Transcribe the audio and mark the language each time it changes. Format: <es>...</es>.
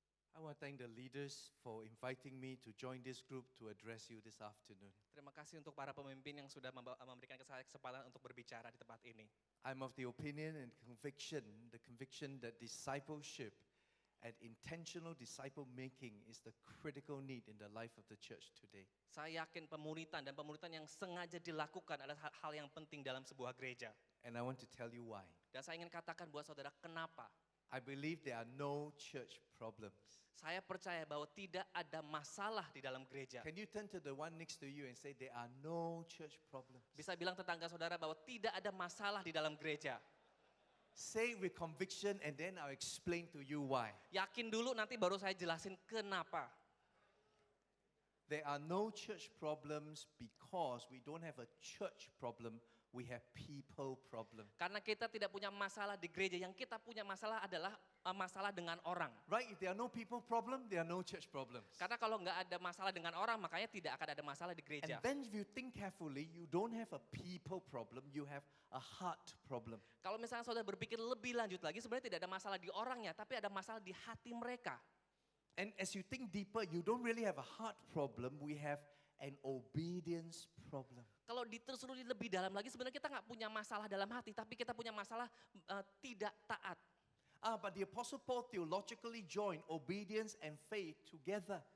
<en>I want to thank the leaders for inviting me to join this group to address you this afternoon.</en> <id>Terima kasih untuk para pemimpin yang sudah memberikan saya kesempatan untuk berbicara di tempat ini.</id> <en>I'm of the opinion and conviction that discipleship and intentional disciple making is the critical need in the life of the church today.</en> <id>Saya yakin pemuritan yang sengaja dilakukan adalah hal yang penting dalam sebuah gereja.</id> <en>And I want to tell you why.</en> <id>Dan saya ingin katakan buat saudara kenapa.</id> <en>I believe there are no church problems.</en> <id>Saya percaya bahwa tidak ada masalah di dalam gereja.</id> <en>Can you turn to the one next to you and say there are no church problems?</en> <id>Bisa bilang tetangga saudara bahwa tidak ada masalah di dalam gereja.</id> <en>Say it with conviction and then I'll explain to you why.</en> <id>Yakin dulu, nanti baru saya jelasin kenapa.</id> <en>There are no church problems because we don't have a church problem, we have people problem.</en> <id>Karena kita tidak punya masalah di gereja, yang kita punya masalah adalah masalah dengan orang.</id> <en>Right? If there are no people problem, there are no church problems.</en> <id>Karena kalau nggak ada masalah dengan orang, makanya tidak akan ada masalah di gereja.</id> <en>And then if you think carefully, you don't have a people problem, you have a heart problem.</en> <id>Kalau misalnya saudara berpikir lebih lanjut lagi, sebenarnya tidak ada masalah di orangnya, tapi ada masalah di hati mereka.</id> <en>And as you think deeper, you don't really have a heart problem, we have an obedience problem.</en> <id>Kalau ditelusuri lebih dalam lagi, sebenarnya kita nggak punya masalah dalam hati, tapi kita punya masalah tidak taat.</id> <en>But the Apostle Paul theologically joined obedience and faith together.</en>